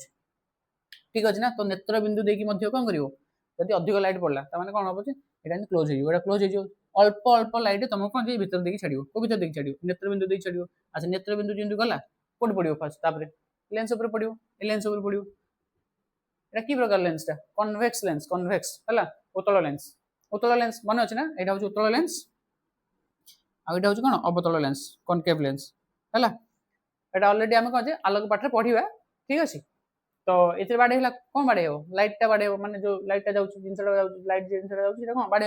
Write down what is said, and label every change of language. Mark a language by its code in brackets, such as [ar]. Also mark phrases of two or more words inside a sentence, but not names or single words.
[or] ଠିକ ଅଛି ନା, ତ ନେତ୍ର ବିନ୍ଦୁ ଦେଇକି ମଧ୍ୟ କଣ କରିବ, ଯଦି ଅଧିକ ଲାଇଟ୍ ପଡିଲା ତାମାନେ କଣ ହବ ଯେ ଏଇଟା ଏମିତି କ୍ଲୋଜ ହେଇଯିବ, ଏଇଟା କ୍ଲୋଜ ହେଇଯିବ। ଅଳ୍ପ ଅଳ୍ପ ଲାଇଟ୍ ତମକୁ କଣ ଯେ ଭିତର ଦେଇକି ଛାଡିବ, କୋଉ ଭିତର ଦେଇକି ଛାଡିବ, ନେତ୍ର ବିନ୍ଦୁ ଦେଇକି ଛାଡିବ। ଆଚ୍ଛା, ନେତ୍ର ବିନ୍ଦୁ ଯେମିତି ଗଲା କୋଉଠି ପଡିବ ଫାଷ୍ଟ, ତାପରେ ଲେନ୍ସ ଉପରେ ପଡିବ, ଏ ଲେନ୍ସ ଉପରେ ପଡିବ। ଏଇଟା କି ପ୍ରକାର ଲେନ୍ସଟା, [en] convex lens, [or] কনভেক্স ହେଲା, ଉତ୍ତଳ ଲେନ୍ସ। ଉତ୍ତଳ ଲେନ୍ସ ମନେ ଅଛି ନା, ଏଇଟା ହଉଛି ଉତ୍ତଳ ଲେନ୍ସ, ଆଉ ଏଇଟା ହଉଛି କଣ ଅବତଳ ଲେନ୍ସ, [en] concave lens [or] ହେଲା। এটা ଅଲରେଡି ଆମେ କଣ ଯେ ଆଲୋକ ପାଠରେ ପଢିବା, ଠିକ ଅଛି। ତ ଏଥିରେ ବାଡେଇ ହେଲା କଣ ବାଡେଇ ହବ, ଲାଇଟ୍ ଟା ବାଡେଇ ହବ, ମାନେ ଯୋଉ ଲାଇଟ୍ ଟା ଯାଉଛି, ଜିନିଷଟା ଯାଉଛି, ଲାଇଟ୍ ଜିନିଷଟା ଯାଉଛି, ସେଟା କଣ ବାଡେଇ ହବ।